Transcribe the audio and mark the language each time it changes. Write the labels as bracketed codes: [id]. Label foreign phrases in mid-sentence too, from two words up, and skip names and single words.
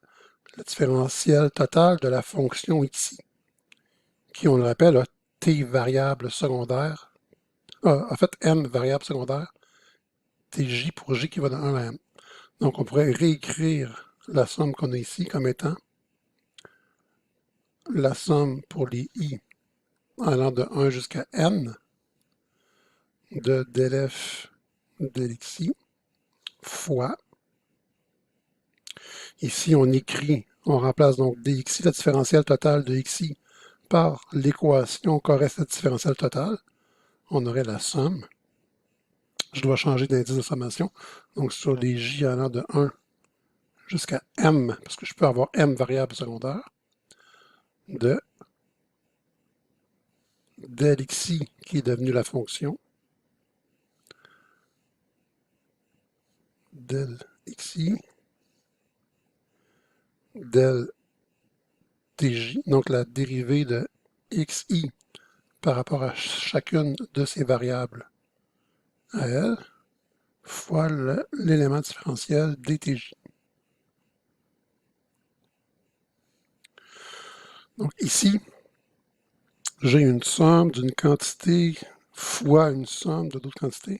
[fr] La différentielle totale de la fonction xi, qui, on le rappelle, a t variables secondaires, en fait m variables secondaires, tj pour j qui va de 1 à m. Donc on pourrait réécrire la somme qu'on a ici comme étant la somme pour les i allant de 1 jusqu'à n de del f del xi fois, ici on remplace donc dxi, la différentielle totale de xi, par l'équation correcte de la différentielle totale, on aurait la somme. Je dois changer d'indice de sommation. Donc sur les j allant de 1 jusqu'à m, parce que je peux avoir m variables secondaires, de del xi qui est devenu la fonction, del xi, del tj, donc la dérivée de xi par rapport à chacune de ces variables à elle, fois l'élément différentiel dtj. Donc ici, j'ai une somme d'une quantité fois une somme de d'autres quantités.